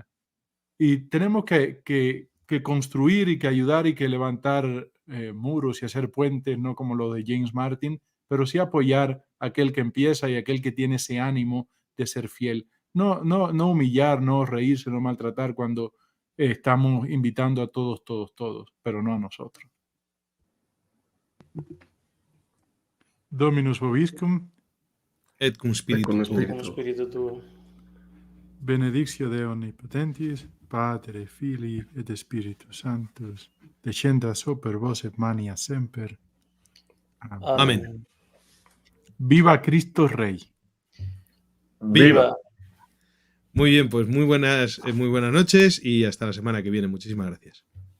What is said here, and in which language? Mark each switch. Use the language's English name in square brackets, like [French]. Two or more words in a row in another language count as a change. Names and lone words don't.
[Spanish] Y tenemos que construir y que ayudar y que levantar muros y hacer puentes, no como lo de James Martin, pero sí apoyar a aquel que empieza y a aquel que tiene ese ánimo de ser fiel. No humillar, no reírse, no maltratar cuando estamos invitando a todos, pero no a nosotros. [Latin] Dominus vobiscum. Et cum spiritu cum tuo. spiritu. [Spanish] Con espíritu tuo. [Latin] Benedictio Dei Omnipotentis, Pater, Filii et Spiritus Sanctus, descendat super vos et mania semper. [Spanish] Amén. Viva Cristo Rey. ¡Viva! Muy bien, pues muy buenas noches y hasta la semana que viene. Muchísimas gracias.